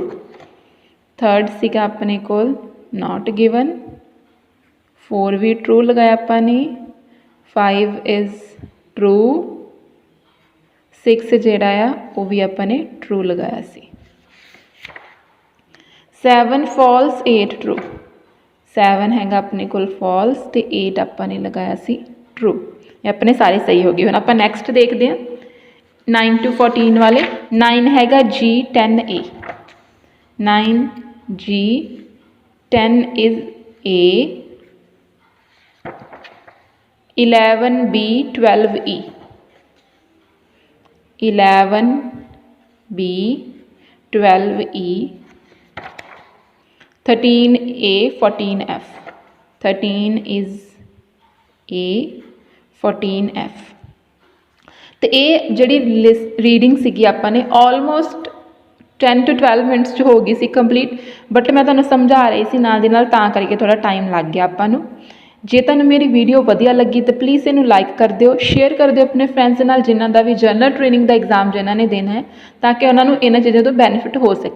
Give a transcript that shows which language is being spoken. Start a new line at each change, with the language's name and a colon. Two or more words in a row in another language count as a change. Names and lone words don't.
Punjabi: ਥਰਡ ਸੀਗਾ ਆਪਣੇ ਕੋਲ
English: not given,
Punjabi: 4 ਵੀ ਟਰੂ ਲਗਾਇਆ ਆਪਾਂ ਨੇ, 5
English: is true,
Punjabi: 6 ਜਿਹੜਾ ਆ ਉਹ ਵੀ ਆਪਾਂ ਨੇ ਟਰੂ ਲਗਾਇਆ ਸੀ। 7 ਫਾਲਸ 8 ਟਰੂ। 7 ਹੈਗਾ ਆਪਣੇ ਕੋਲ ਫਾਲਸ ਅਤੇ 8 ਆਪਾਂ ਨੇ ਲਗਾਇਆ ਸੀ ਟਰੂ। ਇਹ ਆਪਣੇ ਸਾਰੇ ਸਹੀ ਹੋ ਗਏ। ਹੁਣ ਆਪਾਂ ਨੈਕਸਟ ਦੇਖਦੇ ਹਾਂ 9 to 14 ਵਾਲੇ। 9 ਹੈਗਾ G 10A, 9 G 10 is A, 11 B 12 E, 11 B 12 E, 13 A 14 F, 13 is A 14 F। ਤੇ ਇਹ ਜਿਹੜੀ ਰੀਡਿੰਗ ਸੀਗੀ ਆਪਾਂ ਨੇ ਆਲਮੋਸਟ 10 to 12 ਮਿੰਟਸ 'ਚ ਹੋ ਗਈ ਸੀ ਕੰਪਲੀਟ, ਬਟ ਮੈਂ ਤੁਹਾਨੂੰ ਸਮਝਾ ਰਹੀ ਸੀ ਨਾਲ ਦੀ ਨਾਲ, ਤਾਂ ਕਰਕੇ ਥੋੜ੍ਹਾ ਟਾਈਮ ਲੱਗ ਗਿਆ ਆਪਾਂ ਨੂੰ। ਜੇ ਤੁਹਾਨੂੰ ਮੇਰੀ ਵੀਡੀਓ ਵਧੀਆ ਲੱਗੀ ਤਾਂ ਪਲੀਜ਼ ਇਹਨੂੰ ਲਾਈਕ ਕਰ ਦਿਓ, ਸ਼ੇਅਰ ਕਰ ਦਿਓ ਆਪਣੇ ਫਰੈਂਡਸ ਨਾਲ ਜਿਨ੍ਹਾਂ ਦਾ ਵੀ ਜਨਰਲ ਟ੍ਰੇਨਿੰਗ ਦਾ ਐਗਜ਼ਾਮ ਜਿਨ੍ਹਾਂ ਨੇ ਦੇਣਾ ਹੈ, ਤਾਂ ਕਿ ਉਹਨਾਂ ਨੂੰ ਇਹਨਾਂ ਚੀਜ਼ਾਂ ਤੋਂ ਬੈਨੀਫਿਟ ਹੋ ਸਕੇ।